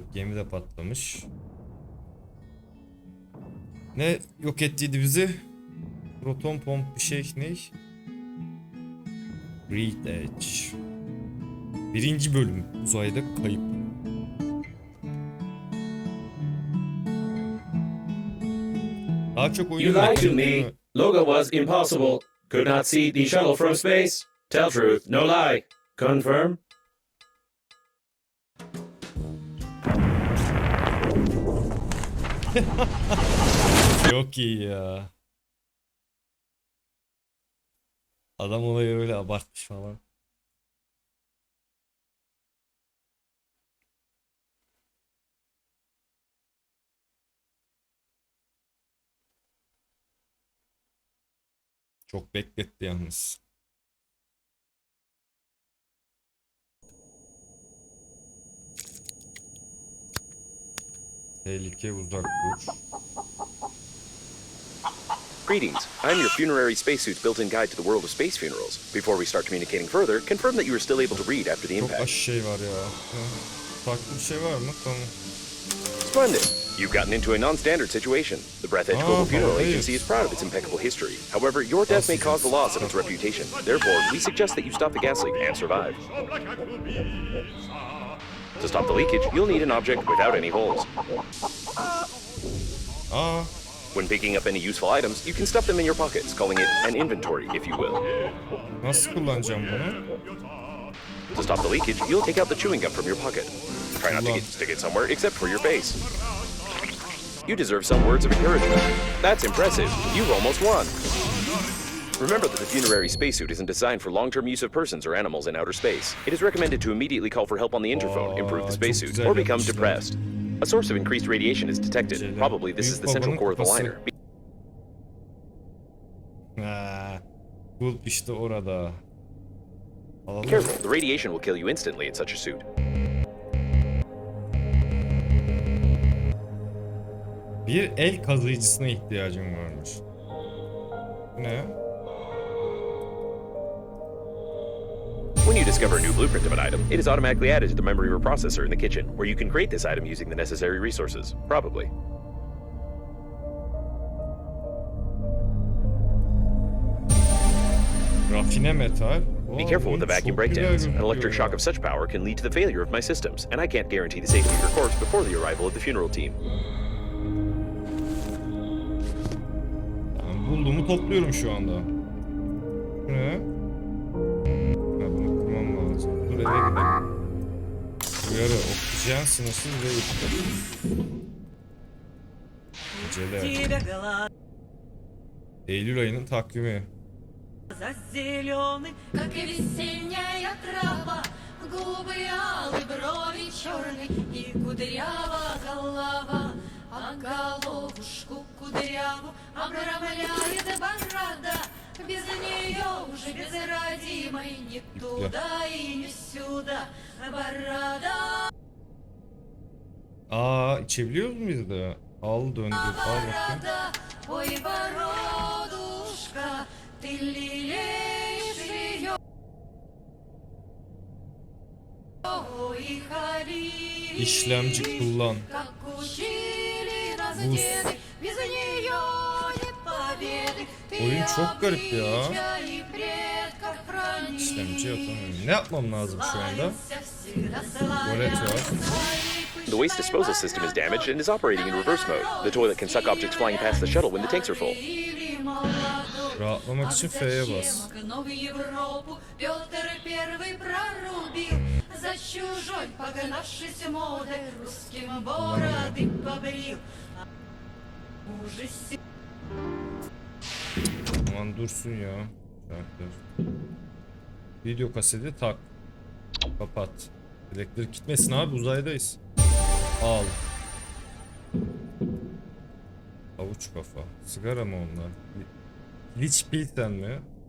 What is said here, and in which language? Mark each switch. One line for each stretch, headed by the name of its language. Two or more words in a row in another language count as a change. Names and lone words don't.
Turkish: Gemi de patlamış. Ne yok ettiydi bizi? Proton pomp bir şey ne? Breathedge. 1. bölüm. Uzayda kayıp. Daha çok oyun.
English: You lied to me. Logo was impossible. Could not see the shuttle from space. Tell truth, no lie. Confirm?
Turkish: Çok iyi ya. Adam olayı öyle abartmış falan. Çok bekletti yalnız. Tehlike uzak dur.
English: Greetings. I'm your funerary spacesuit's built-in guide to the world of space funerals. Before we start communicating further, confirm that you are still able to read after the
Turkish: Çok
English: impact.
Turkish: aşı şey var ya. Farklı bir şey var mı? Tamam.
English: Splendid. You've gotten into a non-standard situation. The Breathedge Global Funeral Agency is proud of its impeccable history. However, your death may cause the loss of its reputation. Therefore, we suggest that you stop the gas leak and survive. To stop the leakage, you'll need an object without any holes. Aa, When picking up any useful items, you can stuff them in your pockets, calling it an inventory, if you will.
Turkish: nasıl kullanacağım bunu?
English: To stop the leakage, you'll take out the chewing gum from your pocket. Try not to stick it somewhere except for your face. You deserve some words of encouragement. That's impressive. You've almost won. Remember that the funerary spacesuit isn't designed for long-term use of persons or animals in outer space. It is recommended to immediately call for help on the interphone, improve the spacesuit, or become depressed. A source of increased radiation is detected. Probably this is the central core of the liner.
Turkish: Ha, kulp işte orada.
English: Be
Turkish: Alalım.
English: careful, the radiation will kill you instantly in such a suit.
Turkish: Bir el kazıyıcısına ihtiyacım varmış. Ne?
English: When you discover a new blueprint of an item, it is automatically added to the memory reprocessor in the kitchen, where you can create this item using the necessary resources. Probably.
Turkish: Rafine metal.
English: Be careful with the vacuum breakdowns. An electric shock of such power can lead to the failure of my systems, and I can't guarantee the safety of your corpse before the arrival of the funeral team.
Turkish: Yani bulduğumu topluyorum şu anda. Bu ne? Ha, bunu kırmam lazım. Dur eve gidelim. Uyarı. Oksijen sınırsız ve iptal. Geceler. Eylül ayının takvimi.
Russian: Зеленый, как и весенняя трава, губы алые, брови черные и кудрява голова, а головушку кудряву обрамляет борода. Без нее уже без родимой ни туда и ни сюда борода. Aa,
Turkish: içebiliyoruz muyuz da? Al döndür. Al bakayım.
Russian: Борода, ой, бородушка, ты лелеешь ее, ой, Халиль,
Turkish: İşlemci kullan.
Russian: как учили нас
Turkish: Buz.
Russian: деды, без нее нет победы. Ты
Turkish: Oyun çok garip ya.
Russian: обличья и предков хранишь.
Turkish: İşlemci atamıyorum. Ne yapmam lazım şu anda?
Russian: Славился всегда
Turkish: Tuvalet
Russian: славя
Turkish: var.
English: The waste disposal system is damaged and is operating in reverse mode. The toilet can suck objects flying past the shuttle when the tanks are full.
Russian: Или молодой.
Turkish: Rahatlamak için F'ye bas.
Russian: Окно в Европу Петр Первый прорубил, за чужой погнавшись модой, русским бороды побрил. Ужасе.
Turkish: Aman dursun ya. Şartlar. Video kaseti tak. Kapat. Elektrik gitmesin abi, uzaydayız. Al. Avuç kafa. Sigara mı onlar? Liç pilten mi?